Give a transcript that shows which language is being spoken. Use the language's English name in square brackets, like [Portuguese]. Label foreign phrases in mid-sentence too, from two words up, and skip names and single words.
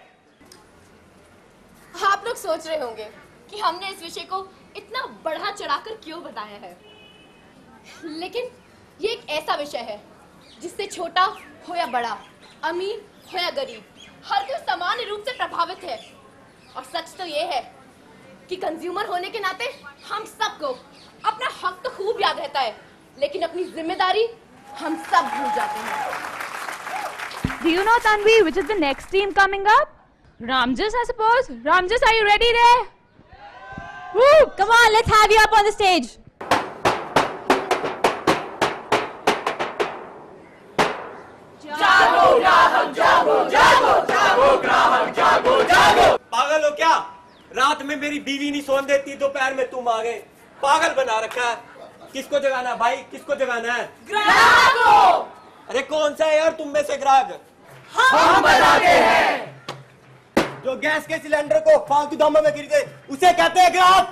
[Hindi] आप लोग सोच रहे होंगे कि हमने इस विषय को इतना बढ़ा चढ़ाकर क्यों बताया है, लेकिन ये एक ऐसा विषय है जिससे छोटा हो या बड़ा, अमीर हो या गरीब, हर कोई समान रूप से प्रभावित है। और सच तो ये है कि कंज्यूमर होने के नाते हम सबको अपना हक तो खूब याद रहता है, लेकिन अपनी जिम्मेदारी हम सब भूल जाते हैं। [English] Do you know, Tanvi, which is the next team coming up? Ramjas, I suppose. Ramjas, are you ready there? Woo! Come on, let's have you up on the stage. [Hindi] जागो ग्राहक जागो जागो जागो ग्राहक जागो जागो। पागल हो क्या? रात में मेरी बीवी नहीं सोने देती, दोपहर में तुम आ गए। पागल बना रखा है। किसको जगाना है भाई, किसको जगाना है? ग्राहक को। अरे कौन सा है यार तुम में से ग्राहक? हम बताते हैं। जो गैस के सिलेंडर को फालतू दामों में खरीदे उसे कहते हैं ग्राहक।